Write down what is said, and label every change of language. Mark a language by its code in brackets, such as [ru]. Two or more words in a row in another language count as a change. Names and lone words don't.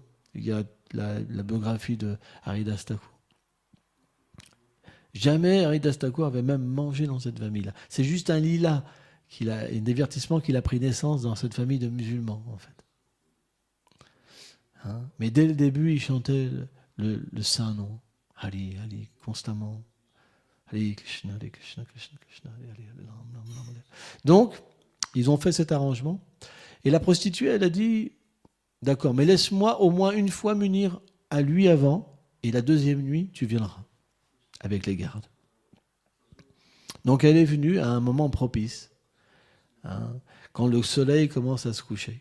[fr] Il y a la biographie de Haridas Thakur. Jamais Haridas Thakur avait même mangé dans cette famille-là. C'est juste un lila, un divertissement qu'il a pris naissance dans cette famille de musulmans, en fait. Mais dès le début, il chantait le saint nom. Hari, Hari, constamment. Hari Krishna, Krishna, Krishna, Hari, Hari. Donc, ils ont fait cet arrangement. Et la prostituée, elle a dit, d'accord, mais laisse-moi au moins une fois m'unir à lui avant, et la deuxième nuit, tu viendras avec les gardes. Donc elle est venue à un moment propice, quand le soleil commence à se coucher.